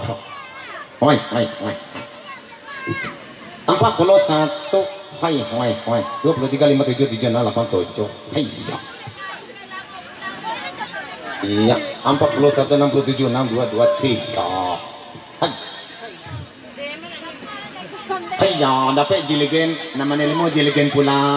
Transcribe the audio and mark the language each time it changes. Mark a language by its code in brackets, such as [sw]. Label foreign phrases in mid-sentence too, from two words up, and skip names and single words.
[min] Hayya. Hoi, hoi, hoi. 41, hoi, hoi, hoi. 23, 57, 36, 87. Hai. Iya, 41, 67, 62, 23. Hai. Hai ya, dapat jiligen, namanya limo jiligen pula.